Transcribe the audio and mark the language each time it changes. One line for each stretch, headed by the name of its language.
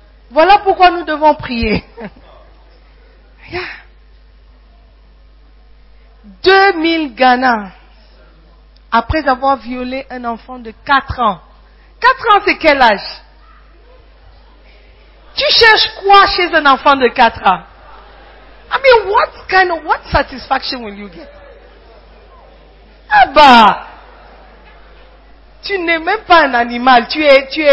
French: Voilà pourquoi nous devons prier. Yeah. 2000 Ghana après avoir violé un enfant de 4 ans. 4 ans, c'est quel âge? Tu cherches quoi chez un enfant de 4 ans?
English: I mean, what kind of, what satisfaction will you get?
French: Ah bah! Tu n'es même pas un animal, tu es...